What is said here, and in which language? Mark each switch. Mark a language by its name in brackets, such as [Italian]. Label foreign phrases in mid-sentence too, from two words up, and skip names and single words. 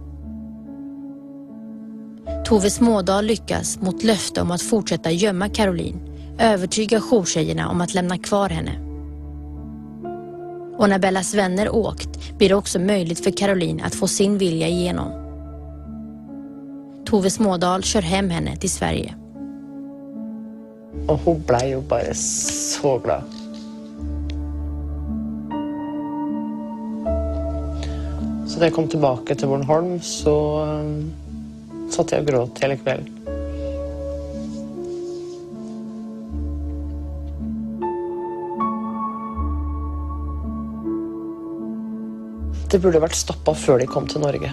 [Swedish] Tove Smådahl lyckas mot löfte om att fortsätta gömma Caroline, övertyga jourtjejerna om att lämna kvar henne. Och när Bellas vänner åkt blir det också möjligt för Caroline att få sin vilja igenom. Tove Smådahl kör hem henne till Sverige. [Norwegian] Og hun ble jo bare så glad. Så da jeg kom tilbake til Bornholm, så satt jeg og gråt hele kvelden. Det burde vært stoppet før de kom til Norge.